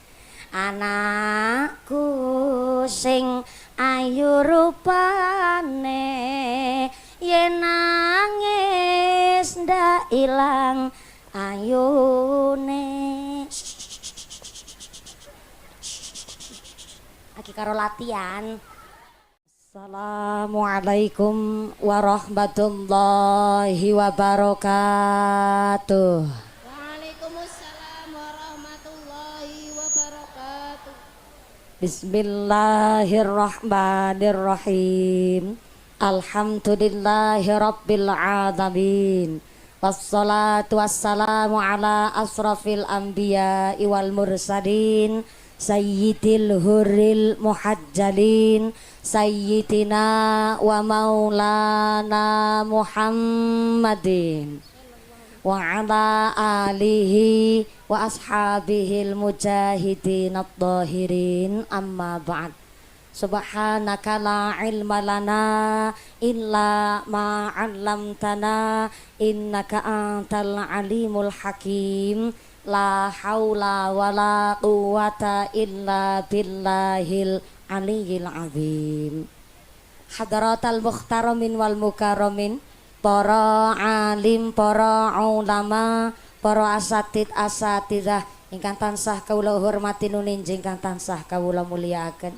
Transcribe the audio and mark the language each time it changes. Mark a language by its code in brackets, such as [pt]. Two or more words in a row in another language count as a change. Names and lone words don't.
[jv] Anakku sing ayu rupane yen nangis ndak ilang ayune. Aki karo latihan. [ar] السلام عليكم ورحمة الله وبركاته. وعليكم السلام ورحمة الله وبركاته. بسم الله الرحمن الرحيم. الحمد لله رب العالمين. والصلاة والسلام على أشرف الأنبياء والمرسلين سيد الغر المحجلين سيدنا ومولانا محمد وعلى آله وأصحابه المجاهدين الطاهرين أما بعد. سبحانك لا علم لنا إلا ما علمتنا إنك أنت العليم الحكيم. لا حول ولا قوة إلا بالله العلي العظيم. حضرات المحترمين والمكرمين, [jv] para alim, para ulama, para asatidzah ingkang tansah kawula hormati nuninjing ingkang tansah kawula mulyakaken.